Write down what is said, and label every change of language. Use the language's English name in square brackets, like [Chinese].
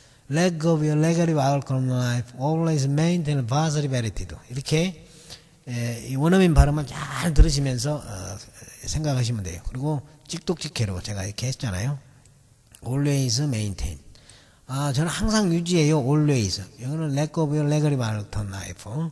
[English] let go of your negative outlook on life, always maintain positive attitude. [Korean] 이렇게 이 원어민 발음을 잘 들으시면서 생각하시면 돼요. 그리고 찍독찍해로 제가 이렇게 했잖아요. [English] always maintain. [Korean] 저는 항상 유지해요. always. 여기는 [English] let go of your negative outlook on life.